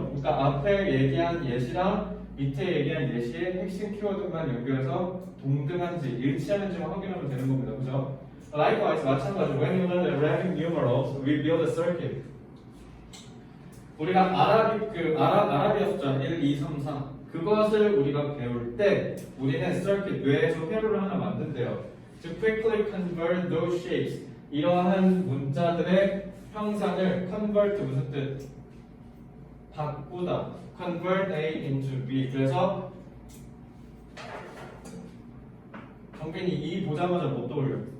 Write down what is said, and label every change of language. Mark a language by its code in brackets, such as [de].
[ko] 그러니까 앞에 얘기한 예시랑 밑에 얘기한 예시의 핵심 키워드만 연결해서 동등한지 일치하는지만 확인하면 되는 겁니다. 그죠? [en] Likewise, [ko] 마찬가지로 [en] when you learn the Arabic numerals, we build a circuit. [ko] 우리가 아라비아 숫자 1, 2, 3, 4 그것을 우리가 배울 때 우리는 circuit, 뇌에서 회로를 하나 만든대요. [en] To quickly convert those shapes. [ko] 이러한 문자들의 형상을 convert 무슨 뜻? 바꾸다. [en] convert A into B. [ko] 그래서 정빈이 이 보자마자 못 떠올려.